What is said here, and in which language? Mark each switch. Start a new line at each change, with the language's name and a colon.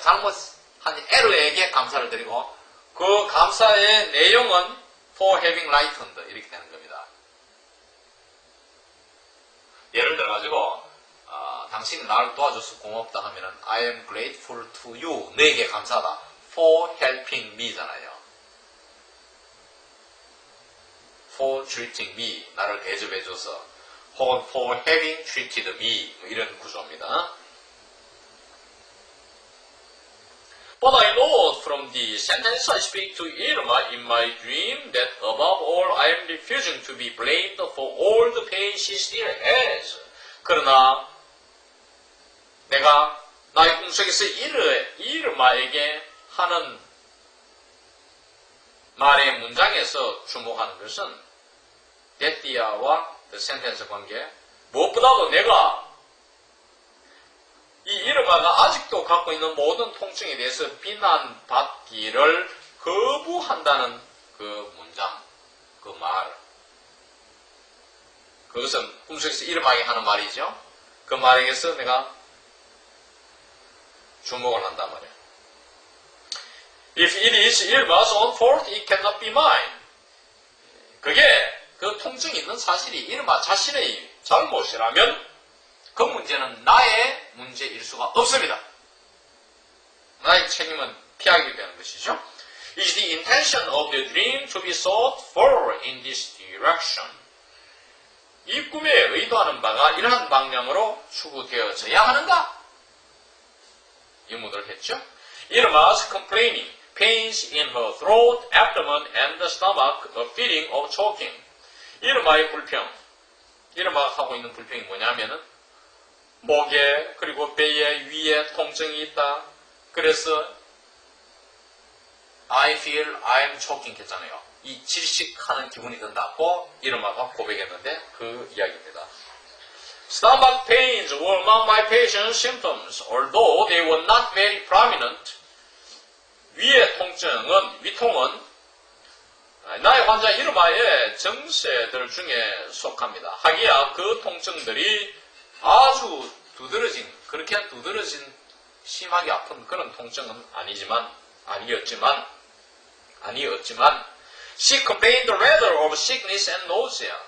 Korean: 잘못한 에러에게 감사를 드리고 그 감사의 내용은
English: for having lightened
Korean: 이렇게 되는 겁니다. 예를 들어가지고 당신이 나를 도와줘서 고맙다 하면은
English: I am grateful to you
Korean: 너에게 감사하다
English: for helping me
Korean: 잖아요.
English: for treating me
Korean: 나를 대접해줘서 혹은
English: for having treated me
Korean: 이런 구조입니다.
English: But I know from the sentence I speak to Irma in my dream that above all I am refusing to be blamed for all the pain she still has.
Korean: 그러나 내가 나의 꿈속에서 이르마에게 하는 말의 문장에서 주목하는 것은 데띠아와
English: the sentence
Korean: 관계 무엇보다도 내가 이 이르마가 아직도 갖고 있는 모든 통증에 대해서 비난받기를 거부한다는 그 문장, 그 말, 그 그것은 꿈속에서 일어나게 하는 말이죠. 그 말에게서 내가 주목을 한단 말이에요.
English: If it is Irma's own fault, it cannot be mine.
Korean: 그게 그 통증이 있는 사실이 이르마 자신의 잘못이라면 그 문제는 나의 문제일 수가 없습니다. 나의 책임은 피하게 되는 것이죠.
English: Is the intention of the dream to be sought for in this direction?
Korean: 이 꿈에 의도하는 바가 이러한 방향으로 추구되어져야 하는가? 의문을 했죠.
English: Irma's complaining, pains in her throat, abdomen, and the stomach, a feeling of choking.
Korean: 이르마의 불평, 이르마가 하고 있는 불평이 뭐냐면은 목에 그리고 배에 위에 통증이 있다. 그래서
English: I feel I'm choking
Korean: 했잖아요. 이 질식하는 기분이 든다고 이르마가 고백했는데 그 이야기입니다.
English: Stomach pains were among my patient's symptoms, although they were not very prominent.
Korean: 위의 통증은, 위통은 나의 환자 이르마의 증세들 중에 속합니다. 하기야 그 통증들이 아주 그렇게 두드러진 심하게 아픈 그런 통증은 아니었지만
English: she complained rather of sickness and nausea.